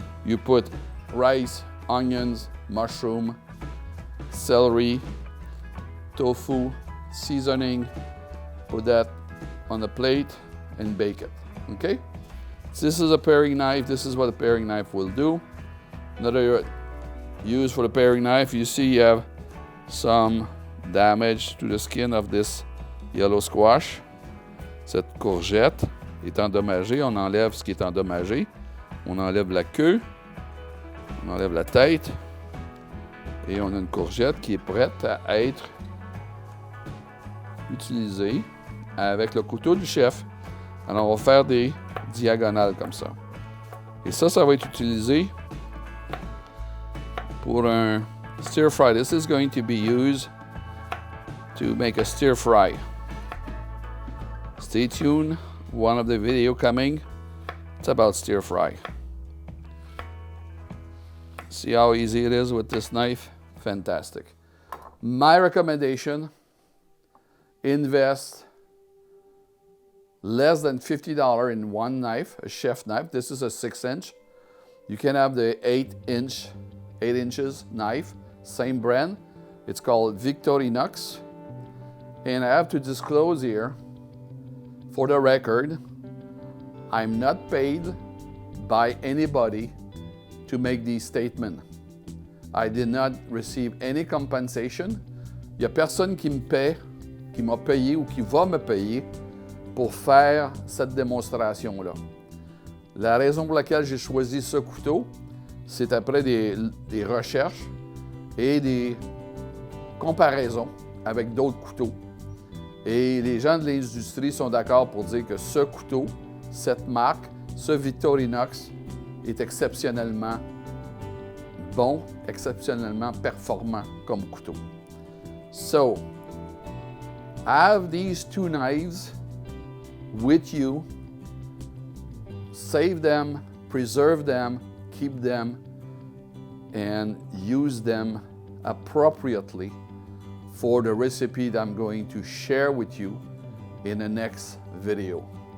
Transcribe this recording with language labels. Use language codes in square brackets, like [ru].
[en] You put rice, onions, mushroom, celery, tofu, seasoning, put that on the plate and bake it, okay? So this is a paring knife. This is what a paring knife will do. Another use for the paring knife, you see you have some damage to the skin of this yellow squash. [fr] Cette courgette est endommagée, on enlève ce qui est endommagé. On enlève la queue, on enlève la tête et on a une courgette qui est prête à être utilisée avec le couteau du chef. Alors on va faire des diagonales comme ça. Et ça va être utilisé pour un stir fry. [en] This is going to be used to make a stir fry. Stay tuned, one of the video coming. It's about stir fry. See how easy it is with this knife? Fantastic. My recommendation, invest less than $50 in one knife, a chef knife. This is a 6-inch. You can have the 8 inches knife, same brand. It's called Victorinox. And I have to disclose here, for the record, I'm not paid by anybody to make these statements. I did not receive any compensation. [fr] Il n'y a personne qui me paie, qui m'a payé ou qui va me payer pour faire cette démonstration-là. La raison pour laquelle j'ai choisi ce couteau, c'est après des recherches et des comparaisons avec d'autres couteaux. Et les gens de l'industrie sont d'accord pour dire que ce couteau, cette marque, ce Victorinox, est exceptionnellement bon, exceptionnellement performant comme couteau. [en] So, have these two knives with you, save them, preserve them, keep them, and use them appropriately for the recipe that I'm going to share with you in the next video.